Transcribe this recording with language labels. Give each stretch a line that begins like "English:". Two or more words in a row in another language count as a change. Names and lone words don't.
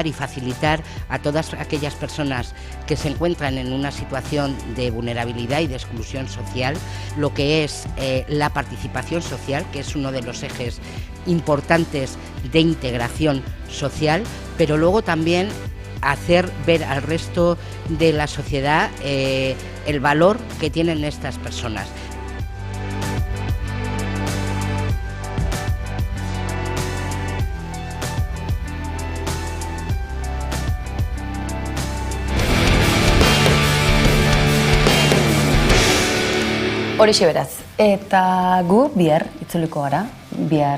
Spanish: y facilitar a todas aquellas personas que se encuentran en una situación de vulnerabilidad y de exclusión social, lo que es la participación social, que es uno de los ejes importantes de integración social, pero luego también hacer ver al resto de la sociedad el valor que tienen estas personas.
Basque: Horixe beraz, eta gu bihar itzuliko gara, bihar